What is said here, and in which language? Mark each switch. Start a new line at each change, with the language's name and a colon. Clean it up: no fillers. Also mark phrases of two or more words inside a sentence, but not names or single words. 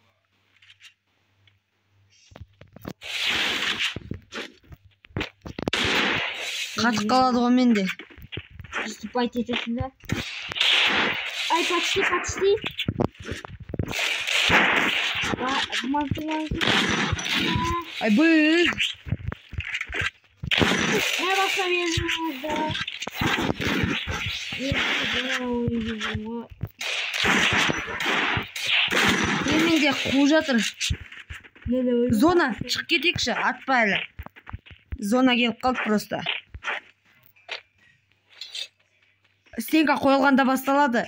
Kazakh: Қатып қалады ғой менде. Приступать етесің да. Ай, почти. Ай, бұл.
Turkish: Ne basamıyorum orada.
Kazakh: Менде қу жатыр. Зона, шығып кетейікші, атпа әлі. Зона келіп қалды просто. Стенка қойылғанда басталады.